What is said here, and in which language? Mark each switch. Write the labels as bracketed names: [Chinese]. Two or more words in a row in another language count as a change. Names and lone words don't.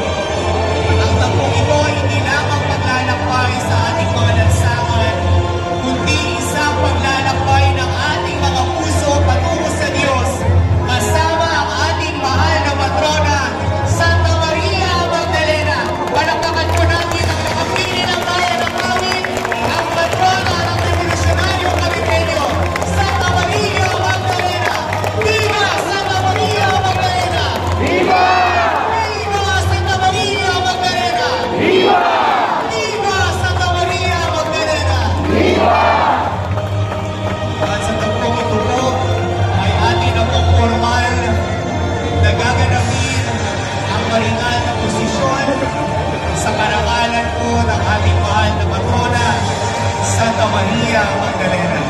[Filipino] Ang tampong ito ay hindi lamang paglalakbay sa ating mga lansangan, kundi isang paglalakbay ng ating mga puso patungo sa Diyos, kasama ang ating mahal na patrona, Santa Maria Magdalena. Palakpakan po natin ang nakapili ng bayan ng Tawid, ang patrona ng revolusyonaryong Kabitenyo, Santa Maria Magdalena. Viva Santa Maria Magdalena! Viva! Viva Santa Maria Magdalena! Viva! Viva Santa Maria Magdalena! Viva! At sa tampong ito po, ay atin na pong formal na gaganapin ang maringal na posisyon sa karangalan po ng ating mahal na patrona, Santa Maria Magdalena.